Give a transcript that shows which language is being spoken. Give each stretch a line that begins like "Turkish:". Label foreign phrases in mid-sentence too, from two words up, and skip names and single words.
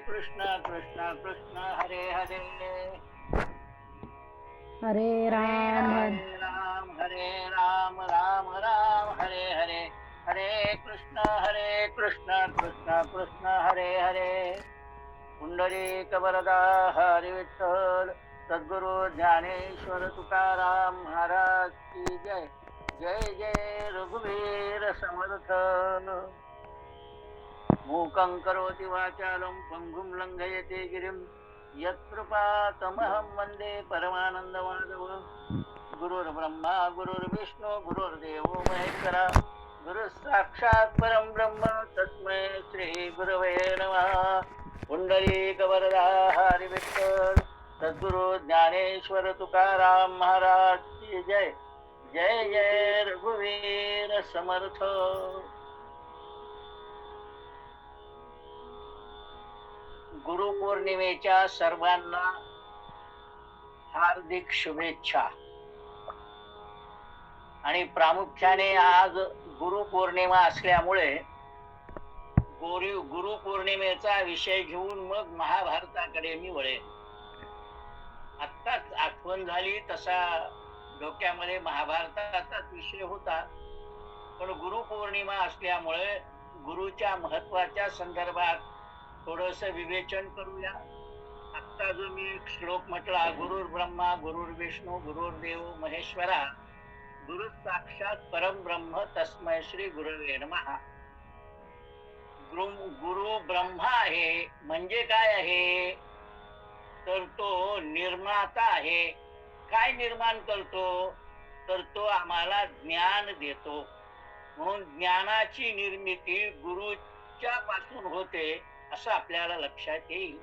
Marathi: कृष्ण कृष्ण कृष्ण हरे हरे हरे राम हरे राम राम राम हरे हरे हरे कृष्ण कृष्ण कृष्ण हरे हरे पुंडरीक वरदा हरि विठ्ठल सद्गुरु ज्ञानेश्वर तुकाराम महाराज की जय जय जय रघुवीर समर्थ
Sanskrit: मूकं करोति वाचालं पङ्गुं लङ्घयते गिरिं यत्कृपातमहं वन्दे परमानन्दमाधवं गुरुर्ब्रह्मा गुरुर्विष्णु गुरुर्देवो महेश्वरा गुरुः साक्षात् परं ब्रह्म तस्मै श्री गुरवे नमः
Marathi: पुंडरीकवरदा हरि विठ्ठल सद्गुरु ज्ञानेश्वर तुकाराम महाराज की जय जय जय रघुवीर समर्थ गुरुपौर्णिमेच्या सर्वांना हार्दिक शुभेच्छा. आणि प्रामुख्याने आज गुरुपौर्णिमा असल्यामुळे गुरुपौर्णिमेचा विषय घेऊन मग महाभारताकडे मी वळेन. आत्ताच आठवण झाली, तसा डोक्यामध्ये महाभारताचाच विषय होता, पण गुरुपौर्णिमा असल्यामुळे गुरुच्या महत्वाच्या संदर्भात थोडस विवेचन करूया. आता जो मी एक श्लोक म्हटला,
Sanskrit: गुरुर्ब्रह्मा गुरुर्विष्णू गुरुर्देव महेश्वरा गुरु साक्षात परम ब्रह्म तस्मै श्री गुरवे नमः.
Marathi: गुरु ब्रह्मा आहे म्हणजे काय आहे, तर तो निर्माता आहे. काय निर्माण करतो, तर तो आम्हाला ज्ञान देतो. म्हणून ज्ञानाची निर्मिती गुरुच्या पासून होते असं आपल्याला लक्षात येईल.